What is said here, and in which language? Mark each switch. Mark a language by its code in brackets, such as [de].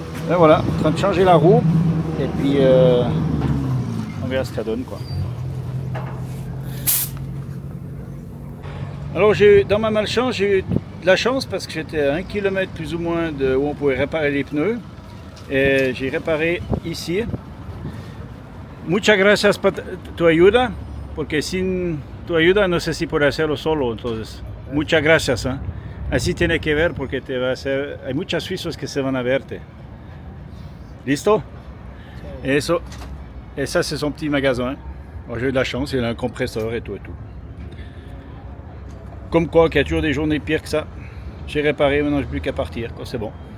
[fr] Et voilà, en train de changer la roue. Et puis on verra ce que ça donne, quoi. Alors dans ma malchance, j'ai eu de la chance parce que j'étais à 1 km plus ou moins de où on pouvait réparer les pneus. Et j'ai réparé ici. [es] Muchas gracias por tu ayuda, porque sin tu ayuda no sé si puedo hacerlo solo, entonces muchas gracias. ¿Eh? Así tiene que ver porque te va a hacer, hay muchos suizos que se van a verte. Listo? [fr] Et ça c'est son petit magasin. Alors, j'ai eu de la chance, il a un compresseur et tout et tout. Comme quoi, qu'il y a toujours des journées pires que ça. J'ai réparé, maintenant j'ai plus qu'à partir, c'est bon.